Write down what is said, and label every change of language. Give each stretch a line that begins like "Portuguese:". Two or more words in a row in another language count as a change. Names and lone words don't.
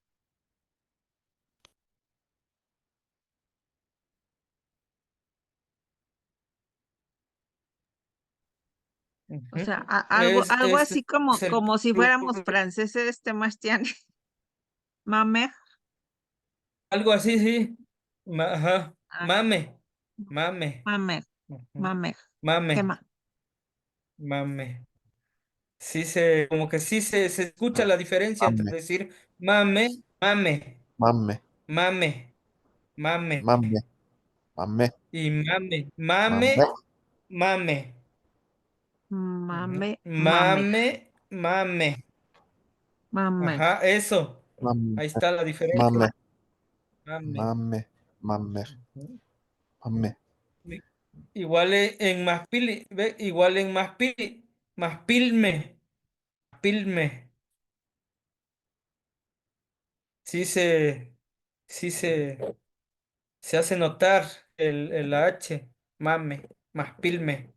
Spanish: O Ujú. sea, algo así Es el como si fuéramos plural. franceses,
Nahuatl languages: Mastiani. Mame,
Spanish: Algo así, sí. Ajá. ah,
Nahuatl languages: Mame, mame, mame, ujú, mame.
Spanish: ¿Qué
Nahuatl languages: mame,
Spanish: más?
Nahuatl languages: mame.
Spanish: Como que se escucha la diferencia entre
Nahuatl languages: Mame, decir mame, mame, mame, mame, mame mame, mame, y mame, mame, mame, mame. Ujú. Mame, mame, Mame, mame. mame.
Spanish: Ajá, eso.
Nahuatl languages: mame,
Spanish: Ahí está la ¿Qué
Nahuatl languages: mame,
Spanish: diferencia. más?
Nahuatl languages: Mame. mame, mame, Ujú. mame, I-
Spanish: Igual en Maspili, ve, igual en Maspili,
Nahuatl languages: Maspilme, Pilme.
Spanish: Sí se, sí se hace notar el H,
Nahuatl languages: mame, Maspilme.